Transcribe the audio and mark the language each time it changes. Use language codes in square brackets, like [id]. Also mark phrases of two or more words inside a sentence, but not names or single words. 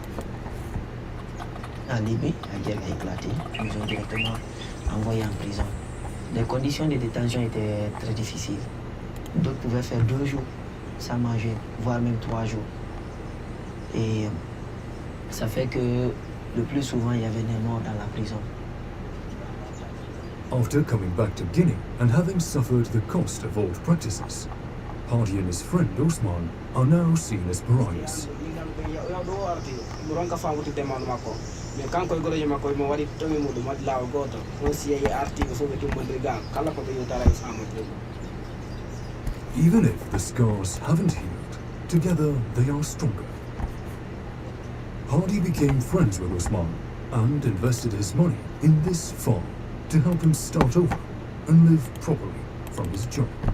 [fr] En Libye, la guerre a éclaté, ils nous ont directement envoyés en prison. Les conditions de détention étaient très difficiles. D'autres pouvaient faire 2 jours sans manger, voire même 3 jours. Et ça fait que le plus souvent, il y avait des morts dans la prison. [en] After coming back to Guinea and having suffered the cost of old practices, Hardy and his friend Osman are now seen as pariahs. [ff] mais kanko e goroje makko mo waɗi tomi muɗum waɗi laawa goto on si yeeyi artiɓe fof ɓe timmodiri gal kala ko ɓe yewtara e samadou. [en] Even if the scars haven't healed, together they are stronger. Hardy became friends with Osman and invested his money in this farm to help him start over and live properly from his job.